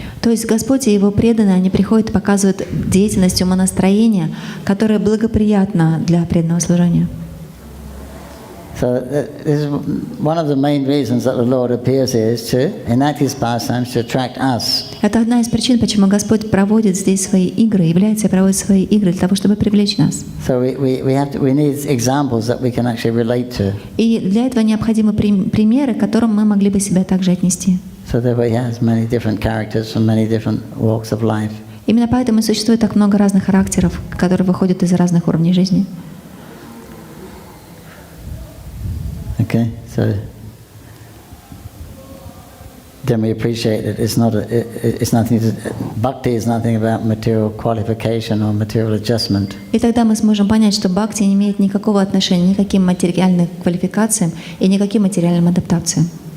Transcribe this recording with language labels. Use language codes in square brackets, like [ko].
[ru] То есть Господь и Его преданные, они приходят и показывают деятельность умонастроения, которая благоприятна для преданного служения. [en] So this is one of the main reasons that the Lord appears here is to enact His pastimes to attract us. [ru] Это одна из причин, почему Господь проводит здесь свои игры, является и проводит свои игры для того, чтобы привлечь нас. [en] So we need examples that we can actually relate to. [ru] И для этого необходимы примеры, к которым мы могли бы себя также отнести. [en] So therefore He has many different characters from many different walks of life. [ru] Именно поэтому и существует так много разных характеров, которые выходят из разных уровней жизни. [en] Okay, so then we appreciate that it's nothing. Bhakti is nothing about material qualification or material adjustment. [ru] И тогда мы сможем понять, что бхакти не имеет никакого отношения ни к каким материальным квалификациям и ни к каким материальным адаптациям.